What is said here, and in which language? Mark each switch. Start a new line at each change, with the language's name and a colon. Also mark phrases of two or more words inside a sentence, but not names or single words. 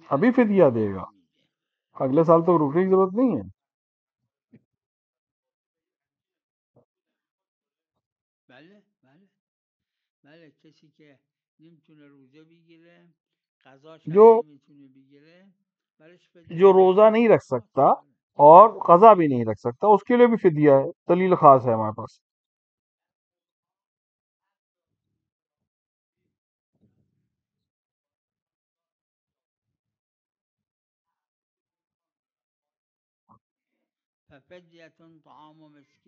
Urdu: ابھی فدیہ دے گا، اگلے سال تو رکنے کی ضرورت نہیں ہے.
Persian: بله بله بله کسی که نمیتونه روزه بگیره قضاش
Urdu: جو
Persian: هم نمیتونه بگیره برش فدیه
Urdu: جو
Persian: داره.
Urdu: روزہ نہیں رکھ خاص سکتا
Persian: داره.
Urdu: اور قضا بھی نہیں رکھ سکتا، اس کے لیے بھی فدیہ ہے. دلیل خاص ہے ہمارے پاس.
Arabic: ففدیة طعام مسکین